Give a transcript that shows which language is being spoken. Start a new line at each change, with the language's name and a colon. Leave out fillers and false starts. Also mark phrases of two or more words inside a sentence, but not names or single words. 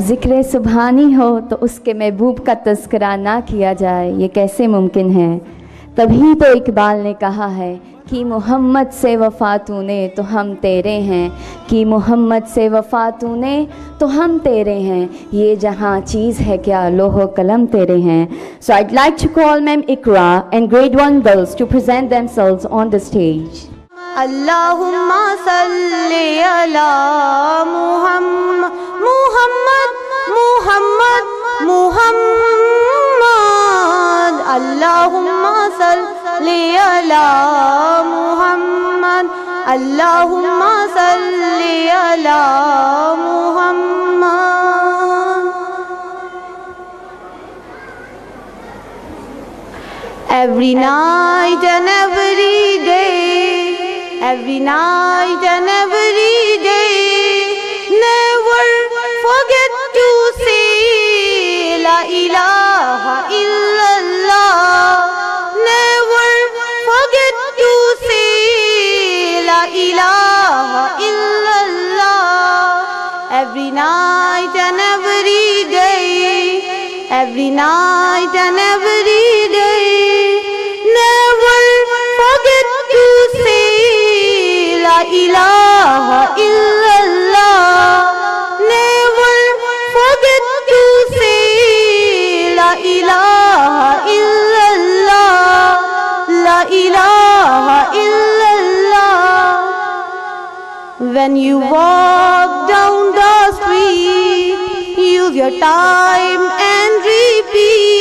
Urdu: ذکر سبحانی ہو تو اس کے محبوب کا تذکرہ نہ کیا جائے، یہ کیسے ممکن ہے. تبھی تو اقبال نے کہا ہے کہ محمد سے وفا تو نے تو ہم تیرے ہیں، کہ محمد سے وفا تو نے تو ہم تیرے ہیں، یہ جہاں چیز ہے کیا لوح و قلم تیرے ہیں.
English: So I'd like to call Ma'am Ikra and grade 1 girls to present themselves on the stage.
Arabic: اللهم صل على محمد محمد محمد محمد. اللهم صل على محمد اللهم صل على محمد.
English: Every night and every day, every night and every day, never forget to say
Arabic: لا إله إلا الله.
English: Never forget to say
Arabic: لا إله إلا الله.
English: Every night and every day, every night and every day, never forget to say
Arabic: لا إله إلا الله.
English: Never forget to say
Arabic: لا إله إلا الله. لا إله إلا الله.
English: When you walk down the street, use your time and repeat